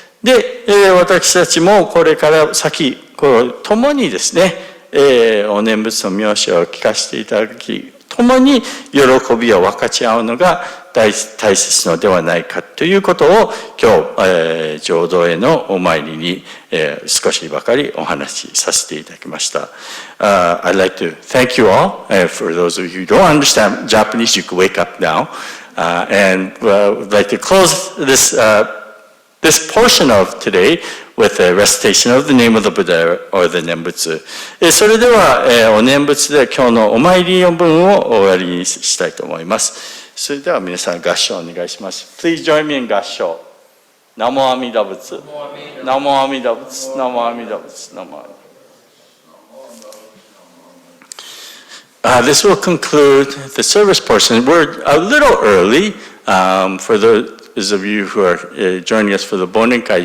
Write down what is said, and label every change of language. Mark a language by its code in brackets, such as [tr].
[ja] で、私たちもこれから先、共にですね、お念仏の見教えを聞かせていただき、共に喜びを分かち合うのが大切のではないかということを今日、浄土へのお参りに、少しばかりお話しさせていただきました。 [en] I'd like to thank you all. For those of you who don't understand Japanese, you can wake up now. And I'd like to close this portion of today with a recitation of the name of the Buddha or the 念仏。 [ja] それでは、お念仏で今日のお参りの文を終わりにしたいと思います。それでは皆さん合唱お願いします。 [en] Please join me in 合唱。 [ja] ナモ阿弥陀仏。ナモ阿弥陀仏。ナモ阿弥陀仏。ナモ阿弥陀仏。 This will conclude the service portion. We're a little early for those of you who are joining us for the Bonenkai.